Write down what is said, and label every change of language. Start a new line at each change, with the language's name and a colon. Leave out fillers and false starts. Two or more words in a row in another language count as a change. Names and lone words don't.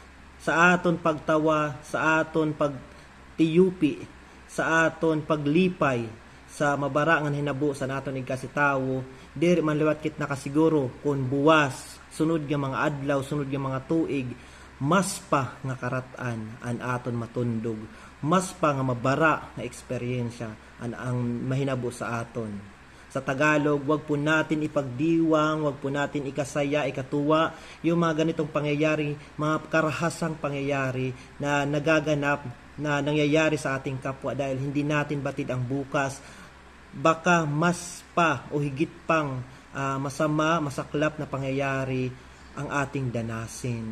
Waray: sa aton pagtawa, sa aton pagtiyupi, sa aton paglipay sa mabara nga hinabo sa naton igkasitawo, diri man liwat kit nakasiguro kung buwas sunod nga mga adlaw, sunod nga mga tuig, mas pa nga karatan an aton matundog, mas pa nga mabara nga eksperyensya ang mahinabo sa aton.
Filipino: Sa Tagalog, wag po natin ipagdiwang, wag po natin ikasaya, ikatuwa yung mga ganitong pangyayari, mga karahasang pangyayari na nagaganap, na nangyayari sa ating kapwa, dahil hindi natin batid ang bukas. Baka mas pa o higit pang masama, masaklap na pangyayari ang ating danasin.